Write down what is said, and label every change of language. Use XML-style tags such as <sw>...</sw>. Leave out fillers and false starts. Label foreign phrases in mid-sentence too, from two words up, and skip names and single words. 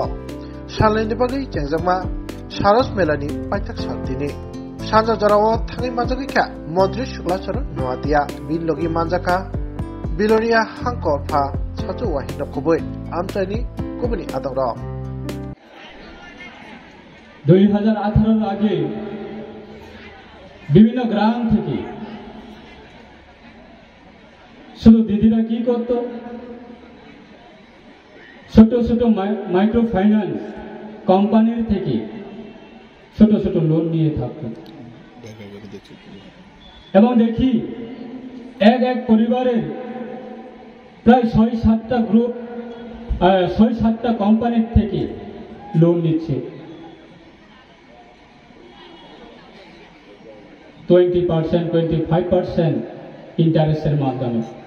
<trp>Salani bagi jengjama Saros Melani paitak saltini. Sanja jarawo thangi manjaki kya Modri Shuklachar noatia Bilogi manjaka Bilonia hangkorpha sajo wahino kuboi amchani kubuni adoro.</trp> <bn>2018 আগে বিভিন্ন গ্রাম থেকে শুধু দিদিরা কি করত ছোট ছোট মাইক্রো ফাইন্যান্স কোম্পানির থেকে ছোট ছোট লোন নিয়ে থাকত এবং দেখি এক পরিবারের প্রায় ৬-৭টা গ্রুপ ৬-৭টা কোম্পানির থেকে লোন নিচ্ছে 20%, 25% ইন্টারেস্টের মাধ্যমে।</bn>